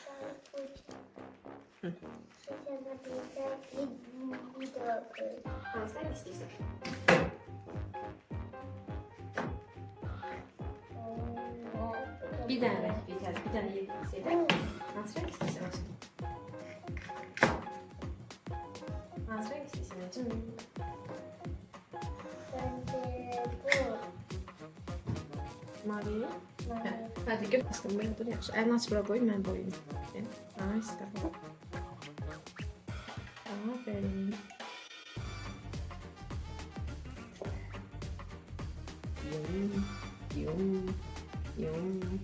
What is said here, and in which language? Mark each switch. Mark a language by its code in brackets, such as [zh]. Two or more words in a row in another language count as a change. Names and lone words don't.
[az] Bir dənə rəng bitər, bir dənə yedək. Hansı rəng istəyirsən? Hansı rəng istəyirsən? Mavi. [tr] Hadi gör bakalım böyle dur yaxşı. [az] Əlini aç bura boy, mən boyayım. [tr] Nice, tamam. Aferin. [az] Yum.